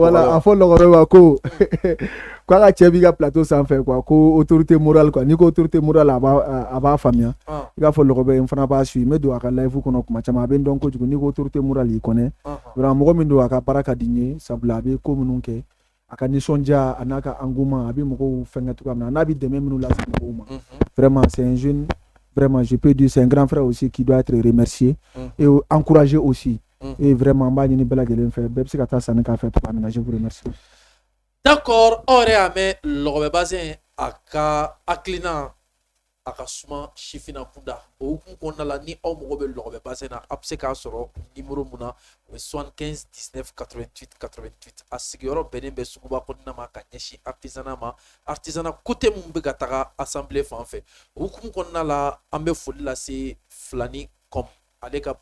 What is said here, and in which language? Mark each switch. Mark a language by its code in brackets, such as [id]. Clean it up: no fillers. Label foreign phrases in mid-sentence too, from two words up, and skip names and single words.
[bm] voilà a fɔ lɔgɔbɛ ma ko k'a ka cɛ b'i ka plateau sanfɛ quoi ko [fr] autorité morale quoi [bm] n'i ko [fr] autorité morale [bm] a b'a faamuya i k'a fɔ lɔgɔbɛ n fana b'a suit n bɛ don a ka live kɔnɔ kuma caman a bɛ n dɔn kojugu n'i ko [fr] autorité morale [bm] y'i [fr] connaît vraiment [bm] mɔgɔ min don a ka baara ka di n ye sabula a bɛ ko minnu kɛ a ka nisɔndiya a n'a ka engouement a bɛ mɔgɔw fɛngɛ cogoya min na n'a bɛ dɛmɛ minnu lase mɔgɔw ma [fr] vraiment c'est un jeune vraiment je peux dire c'est un grand frère aussi qui doit être remercié et encouragé aussi et vraiment [bm] n b'a ɲini bɛɛ lajɛlen fɛ bɛɛ bɛ se ka taa sanni k'a fɛ cogoya min na [fr] je vous remercie. [bm] D'accord aw yɛrɛ y'a mɛn lɔgɔbɛ bassin a ka hakilina a ka suma sifina kunda o hukumu kɔnɔna la ni aw mago bɛ lɔgɔbɛ bassin na a bɛ se k'a sɔrɔ numéro mun na o ye 75 19 88 88 a sigiyɔrɔ bɛnnen bɛ suguba kɔnɔna ma ka ɲɛsin [fr] artisanat côté [bm] mun bɛ ka taga assemblée fan fɛ o hukumu kɔnɔna la an bɛ foli lase Filani com ale ka